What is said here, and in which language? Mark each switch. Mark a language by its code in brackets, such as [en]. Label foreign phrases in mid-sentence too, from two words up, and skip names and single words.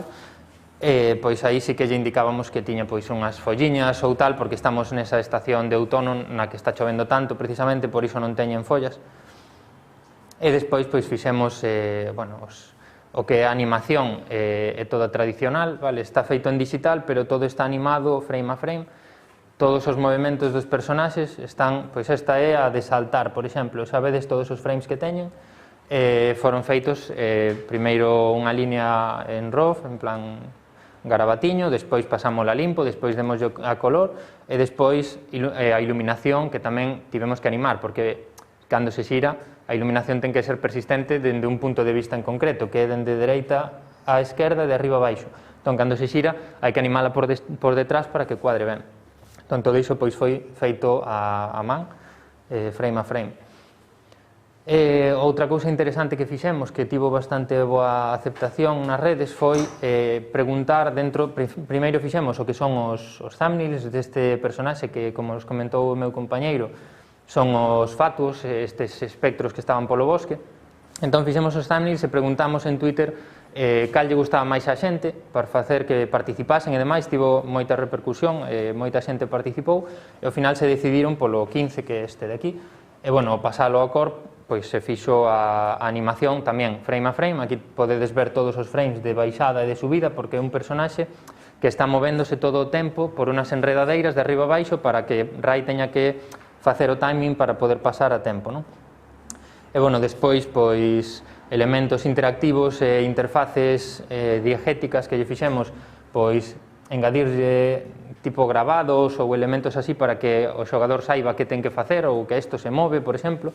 [gl] Pois aí sí que lle indicábamos que tiña pois unhas folliñas ou tal, porque estamos nesa estación de outono na que está chovendo tanto, precisamente, por iso non teñen follas. E despois pois fixemos, bueno, o que é a animación é toda tradicional, vale? Está feito en digital, pero todo está animado frame a frame. Todos os movimentos dos personaxes están, pois esta é a de saltar, por exemplo, sabedes todos os frames que teñen, foron feitos primeiro unha línea en RAW, en plan garabatiño, despois pasámosla limpo, despois demos a color, e despois a iluminación, que tamén tivemos que animar, porque cando se xira a iluminación ten que ser persistente dende un punto de vista en concreto, que é dende dereita á esquerda e de arriba a baixo. Entón, cando se xira, hai que animala por detrás para que cuadre ben. Entón, todo iso pois foi feito a man, frame a frame. Outra cousa interesante que fixemos, que tivo bastante boa aceptación nas redes, foi preguntar dentro. Primeiro fixemos o que son os thumbnails deste personaxe, que, como os comentou o meu compañeiro, son os fatuos, estes espectros que estaban polo bosque. Entón fixemos os thumbnails e preguntamos en Twitter cal lle gustaba máis a xente para facer que participasen, e demais tivo moita repercusión, moita xente participou, e ao final se decidiron polo 15, que é este de aquí. E, bueno, ao pasalo ao corp, pois se fixo a animación tamén frame a frame. Aquí podedes ver todos os frames de baixada e de subida, porque é un personaxe que está movéndose todo o tempo por unhas enredadeiras de arriba a baixo para que Rai teña que facer o timing para poder pasar a tempo, non? E, bueno, despois, pois, elementos interactivos e interfaces diegéticas que lle fixemos, pois, engadirlle tipo grabados ou elementos así para que o xogador saiba que ten que facer ou que isto se move, por exemplo.